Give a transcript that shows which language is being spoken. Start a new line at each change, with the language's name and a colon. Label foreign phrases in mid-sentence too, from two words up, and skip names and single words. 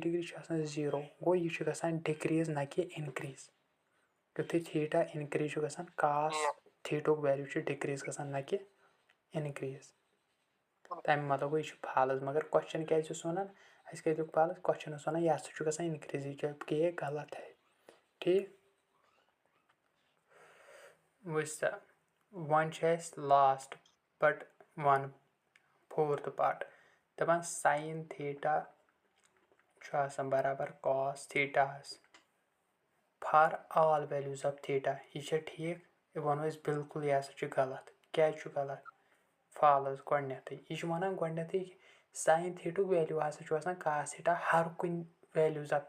Kashmiri: ڈِگری چھُ آسان 0 گوٚو یہِ چھُ گژھان ڈِکریٖز نہ کہِ اِنکریٖز یُتھُے تھیٖٹا اِنکریٖز چھُ گژھان کاس تھیٖٹُک ویلیوٗ چھُ ڈِکریٖز گژھان نہ کہِ اِنکریٖز تَمہِ مطلب گوٚو یہِ چھُ فالٕز مگر کوسچن کیٛازِ چھُس وَنان اَسہِ کیٛازِ لیوٚکھ
English: false question
Kashmiri: اوس وَنان یہِ ہسا چھُ گژھان اِنکریٖز یہِ کہِ
Urdu: غلط ہے
Kashmiri: ٹھیٖک وٕچھ سا وۄنۍ چھُ اَسہِ
English: last but 4th part
Kashmiri: دَپان ساین تھیٖٹا چھُ آسان برابر کاس تھیٖٹاہَس
English: for all values of theta
Kashmiri: یہِ چھا ٹھیٖک یہِ وَنو أسۍ بِلکُل یہِ ہسا چھُ غلط کیٛازِ چھُ غلط فالٕز گۄڈنٮ۪تھٕے یہِ چھُ وَنان گۄڈنٮ۪تھٕے ساین تھیٖٹُک ویلیوٗ ہسا چھُ آسان کاس تھیٖٹا ہر کُنہِ
English: values of